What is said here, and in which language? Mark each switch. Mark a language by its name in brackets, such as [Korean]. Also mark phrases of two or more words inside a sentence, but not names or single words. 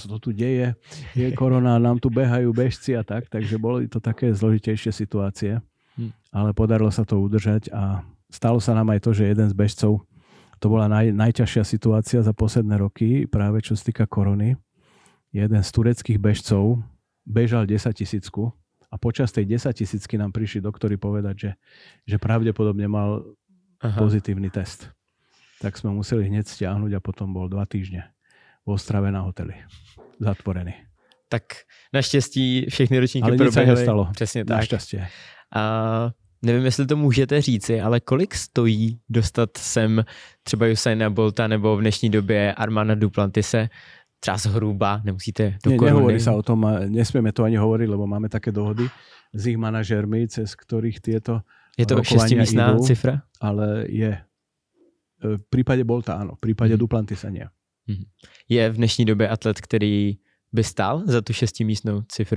[Slovak] to tu deje, je korona, nám tu behajú bežci a tak, takže boli to také zložitejšie situácie, ale podarilo sa to udržať a stalo sa nám aj to, že jeden z bežcov, to bola najťažšia situácia za posledné roky, práve čo sa týka korony, jeden z tureckých bežcov bežal 10 000 a počas tej 10 000 nám prišli doktori povedať, že pravdepodobne mal pozitívny test. Tak sme museli hneď stiahnuť a potom bol 2 týždne v Ostrave na hoteli. Zatvorený. [Czech] Tak naštěstí všechny ročníky [Slovak] proběhly. Ale nic sa nestalo. [Czech] Přesně tak. [Slovak] Našťastie. [Czech] Nevím, jestli to můžete říci, ale kolik stojí dostat sem třeba Usaina Bolta nebo v dnešní době Armanda Duplantise, třeba zhruba, nemusíte do koruny. [Slovak] Nehovorí sa o tom, nesmieme to ani hovoriť, lebo máme také dohody s ich manažérmi, cez ktorých tieto [Czech] je to 6místná cifra? [Slovak] Ale je. V prípade Bolta áno, v prípade Duplantisa nie. [Czech] Je v dnešní době atlet, který by stál za tu 6místnou cifru?